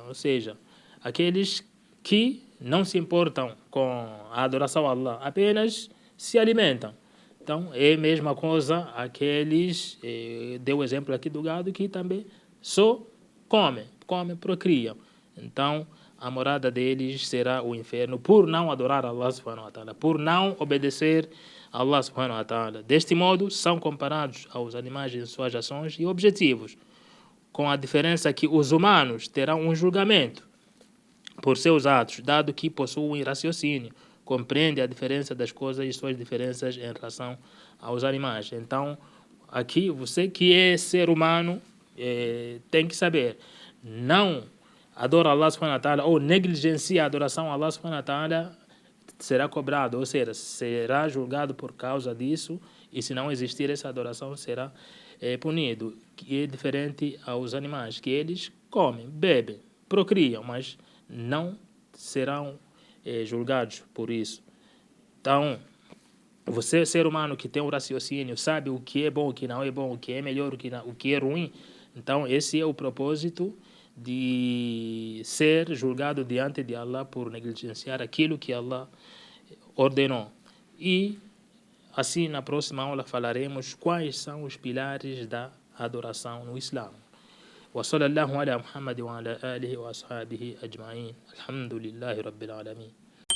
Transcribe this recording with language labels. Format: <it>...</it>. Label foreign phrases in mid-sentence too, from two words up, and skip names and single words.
<pt>Ou seja, aqueles que não se importam com a adoração a Allah, apenas se alimentam. Então, é a mesma coisa aqueles, deu o exemplo aqui do gado, que também só comem, procriam. Então, a morada deles será o inferno por não adorar Allah</pt> <ar>سبحانه وتعالى,</ar> <pt>por não obedecer a Allah</pt> <ar>سبحانه وتعالى.</ar> <pt>Deste modo, são comparados aos animais em suas ações e objetivos, com a diferença que os humanos terão um julgamento por seus atos, dado que possuem raciocínio, compreende a diferença das coisas e suas diferenças em relação aos animais. Então, aqui, você que é ser humano, tem que saber, não adora Allah</pt> <ar>سبحانه وتعالى</ar> <pt>ou negligencia a adoração a Allah</pt> <ar>سبحانه وتعالى,</ar> <pt>será cobrado, ou seja, será julgado por causa disso, e se não existir essa adoração, será punido, que é diferente aos animais, que eles comem, bebem, procriam, mas não serão julgados por isso. Então, você, ser humano que tem um raciocínio, sabe o que é bom, o que não é bom, o que é melhor, o que é ruim. Então, esse é o propósito de ser julgado diante de Allah por negligenciar aquilo que Allah ordenou. E assim, na próxima aula falaremos quais são os pilares da adoração no Islã.</pt> <ar>وصلى الله على محمد وعلى آله وأصحابه أجمعين الحمد لله رب العالمين</ar>